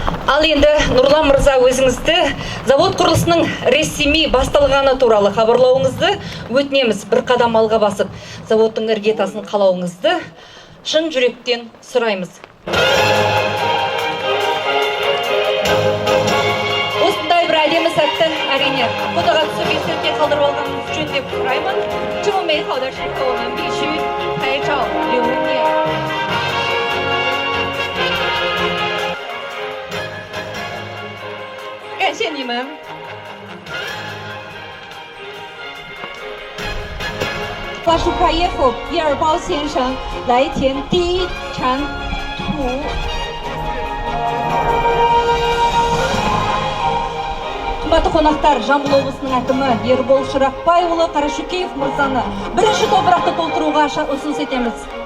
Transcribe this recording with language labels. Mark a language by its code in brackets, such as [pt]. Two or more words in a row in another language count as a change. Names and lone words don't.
[kk] Ал енді Нұрлан мырза өзіңізді завод құрылысының ресми басталғаны туралы хабарлауыңызды өтінеміз. Бір қадам алға басып, заводтың іргетасын қалауыңызды шын жүректен сұраймыз. Осындай бір әдемі сәтті әрине фотоға түсіп естелікке қалдырып алғаныңыз жөн деп сұраймын. [zh] 这么美好的时刻，我们必须拍照留念。感谢你们。华舒卡耶夫伊尔包先生来填第一铲土。 [kk] Қымбатты қонақтар, Жамбыл облысының әкімі Ербол Шырақбайұлы Қарашөкеев мырзаны бірінші топырақты толтыруға ұсыныс етеміз.